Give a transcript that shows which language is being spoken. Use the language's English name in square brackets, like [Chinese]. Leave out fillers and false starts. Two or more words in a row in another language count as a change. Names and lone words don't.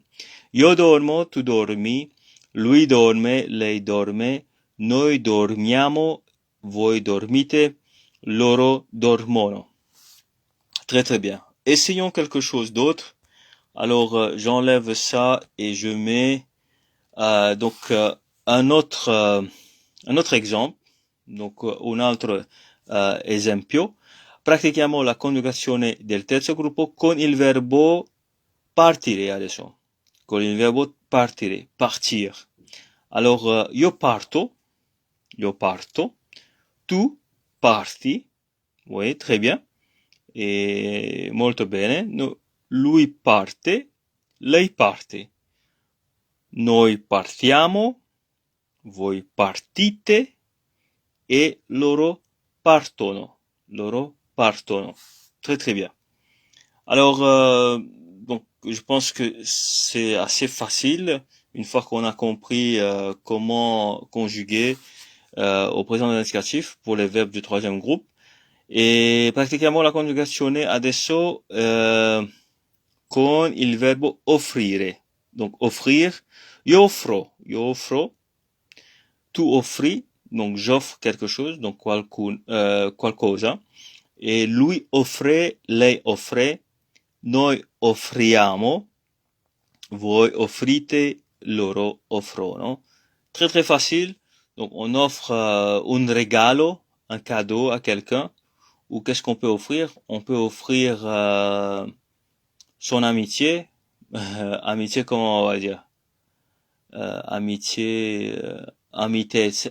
[Italian] Io dormo, tu dormi, lui dorme, lei dorme, noi dormiamo, voi dormite, loro dormono. [French] Très très bien. Essayons quelque chose d'autre. Alors j'enlève ça et je mets donc un autre exemple. [Italian] Donc un altro esempio. Pratichiamo la conjugazione del terzo gruppo con il verbo partire adesso. Con il verbo partire, [French] partir. [Italian] Alors io parto, tu parti, [French] oui, très bien, [Italian] e molto bene. No, lui parte, lei parte. Noi partiamo, voi partite e loro partono. [French] Très très bien. Alors, donc, je pense que c'est assez facile une fois qu'on a compris comment conjuguer au présent de l'indicatif pour les verbes du troisième groupe. [Italian] E pratichiamo la conjugazione adesso con il verbo offrire. [French] Donc offrir, [Italian] io offro, tu offri, [French] donc j'offre quelque chose, donc [Italian] qualcosa, et lui offre, lei offre, noi offriamo, voi offrite, loro offrono. [French] Très très facile. Donc on offre un regalo, un cadeau à quelqu'un. Ou qu'est-ce qu'on peut offrir? On peut offrir son amitié. Amitié, comment on va dire? Amitié, amitese.